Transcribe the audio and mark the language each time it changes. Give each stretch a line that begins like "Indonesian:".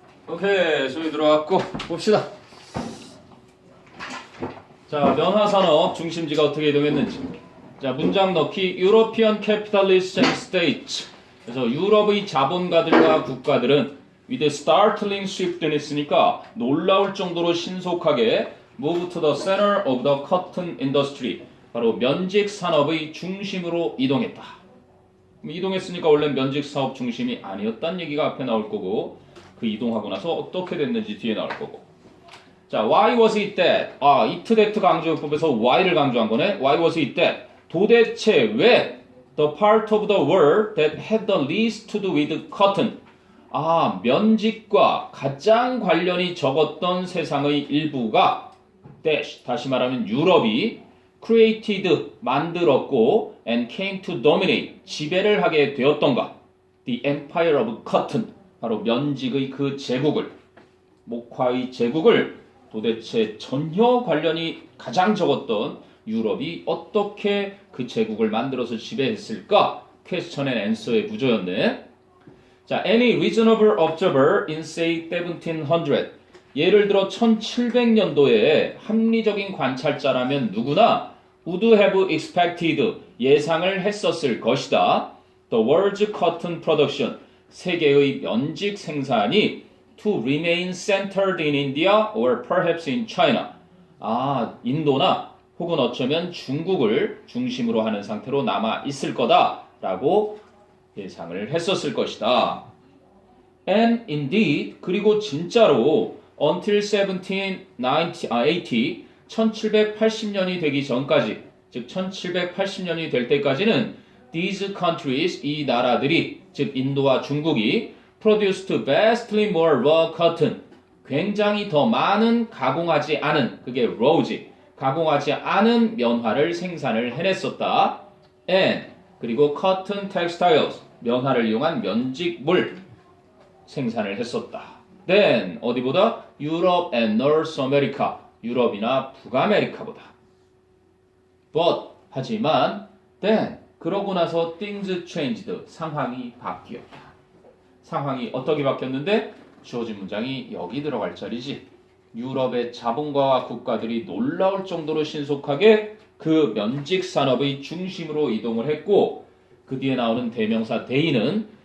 Korean: 오케이, 소리 들어왔고 봅시다. 자, 면화산업 중심지가 어떻게 이동했는지. 자, 문장 넣기.
English: European capitalist and states.
Korean: 그래서 유럽의 자본가들과 국가들은
English: with startling swiftness니까
Korean: 놀라울 정도로 신속하게
English: move to the center of the cotton industry.
Korean: 바로 면직 산업의 중심으로 이동했다. 이동했으니까 원래 면직 사업 중심이 아니었다는 얘기가 앞에 나올 거고 그 이동하고 나서 어떻게 됐는지 뒤에 나올 거고.
English: 자, why was it that?
Korean: it that 강조법에서 why를 강조한 거네.
English: Why was it that?
Korean: 도대체 왜
English: the part of the world that had the least to do with cotton?
Korean: 면직과 가장 관련이 적었던 세상의 일부가 dash, 다시 말하면 유럽이 created, 만들었고
English: and came to dominate,
Korean: 지배를 하게 되었던가?
English: The empire of cotton,
Korean: 바로 면직의 그 제국을, 목화의 제국을 도대체 전혀 관련이 가장 적었던 유럽이 어떻게 그 제국을 만들어서 지배했을까? Question and answer의 구조였네.
English: 자, any reasonable observer in say 1700.
Korean: 예를 들어 1700년도에 합리적인 관찰자라면 누구나
English: would have expected,
Korean: 예상을 했었을 것이다.
English: The world's cotton production,
Korean: 세계의 면직 생산이
English: to remain centered in India or perhaps in China.
Korean: 인도나 혹은 어쩌면 중국을 중심으로 하는 상태로 남아 있을 거다라고 예상을 했었을 것이다. And indeed, 그리고 진짜로
English: until 1780,
Korean: 1780년이 되기 전까지, 즉 1780년이 될 때까지는
English: these countries,
Korean: 이 나라들이, 즉 인도와 중국이
English: produced vastly more raw cotton,
Korean: 굉장히 더 많은 가공하지 않은, 그게 raw지, 가공하지 않은 면화를 생산을 해냈었다. And, 그리고
English: cotton textiles,
Korean: 면화를 이용한 면직물 생산을 했었다. Then, 어디보다?
English: Europe and North America,
Korean: 유럽이나 북아메리카보다. But, 하지만, then, 그러고 나서
English: things changed,
Korean: 상황이 바뀌었다. 상황이 어떻게 바뀌었는데? 주어진 문장이 여기 들어갈 자리지. 유럽의 자본가와 국가들이 놀라울 정도로 신속하게 그 면직 산업의 중심으로 이동을 했고 그 뒤에 나오는 대명사 they는